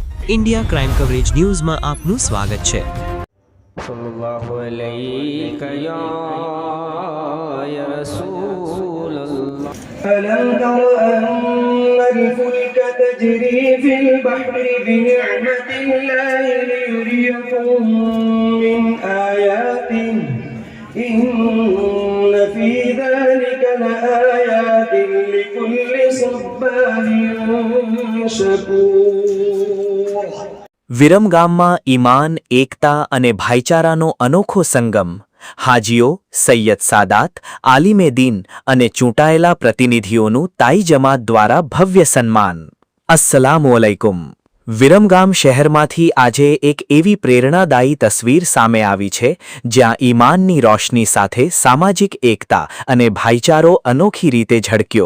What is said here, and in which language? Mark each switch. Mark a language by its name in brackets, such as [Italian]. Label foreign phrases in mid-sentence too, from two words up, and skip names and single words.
[Gujarati] ઇન્ડિયા ક્રાઇમ કવરેજ ન્યૂઝમાં આપનું સ્વાગત છે। [Arabic] صلى الله عليك يا رسول الله ألم تر أن الفلك تجري في البحر بنعمة الله ليريكم من آياته إن في ذلك لآيات لكل صبار شكور। [Gujarati] વિરમગામમાં ઈમાન, એકતા અને ભાઈચારાનો અનોખો સંગમ। હાજીઓ, સૈયદ સાદાત, આલિમે દીન અને ચૂંટાયેલા પ્રતિનિધિઓનું તાઈ જમાત દ્વારા ભવ્ય સન્માન। [Arabic] السلام عليكم. [Gujarati] વિરમગામ શહેરમાંથી આજે એક એવી પ્રેરણાદાયી તસવીર સામે આવી છે જ્યાં ઈમાનની રોશની સાથે સામાજિક એકતા અને ભાઈચારો અનોખી રીતે ઝળક્યો।